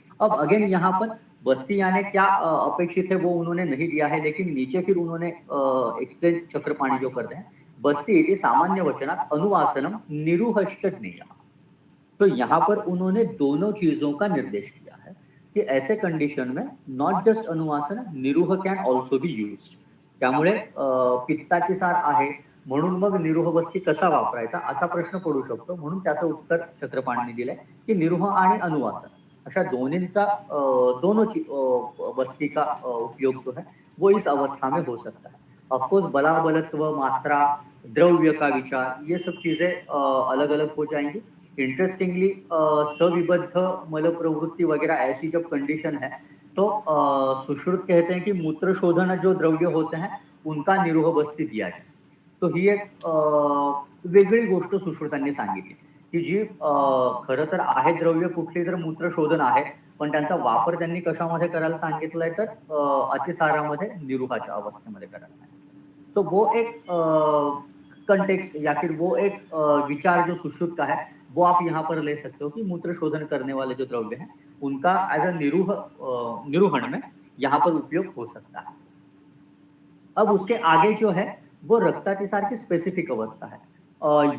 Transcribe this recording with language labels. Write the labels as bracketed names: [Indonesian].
[Hindi] अब अगेन यहाँ पर बस्ती यानी क्या अपेक्षित है वो उन्होंने नहीं दिया है, लेकिन नीचे फिर उन्होंने एक्सप्लेन चक्रपाणी जो करते हैं, [Sanskrit] बस्ती इति सामान्य वचनात अनुवासनम निरूहश्च ज्ञेयः। [Hindi] तो यहाँ पर उन्होंने दोनों चीजों का निर्देश किया है कि ऐसे कंडिशन में [English] not just [Hindi] अनुवासन, निरूह [English] Can also be used. [Marathi] त्यामुळे पित्तातिसार आहे म्हणून मग निरूह बस्ती कसा वापरायचा असा प्रश्न पडू शकतो, म्हणून त्याचं उत्तर चक्रपाणीने दिलंय की निरूह आणि अनुवासन अशा दोनोंचा [Hindi] दोनों बस्ती का उपयोग जो है वो इस अवस्था में हो सकता [Marathi] है। [Hindi] ऑफकोर्स बलाबलत्व, मात्रा, द्रव्य का विचार, ये सब चीजें अलग अलग हो जाएंगी। इंटरेस्टिंगली सविबद्ध मल प्रवृत्ति वगैरह ऐसी जब कंडीशन है, तो सुश्रुत कहते हैं कि मूत्र शोधन जो द्रव्य होते हैं उनका निरोह बस्ती दिया जाए। [Marathi] तो ही एक वेगळी गोष्ट सुश्रुतांनी सांगितली की जी खरं तर आहे द्रव्य कुठली तर मूत्र शोधन आहे, पण त्यांचा वापर त्यांनी कशामध्ये करायला सांगितलंय तर अतिसारामध्ये निरुहाच्या अवस्थेमध्ये करायला सांगितलं। [Hindi] तो वो एक कंटेक्स्ट या फिर वो एक विचार जो सुश्रुत का है वो आप यहाँ पर ले सकते हो कि मूत्र शोधन करने वाले जो द्रव्य हैं उनका एज अ निरूहण में यहाँ पर उपयोग हो सकता है। अब उसके आगे जो है वो रक्तातिसार की स्पेसिफिक अवस्था है।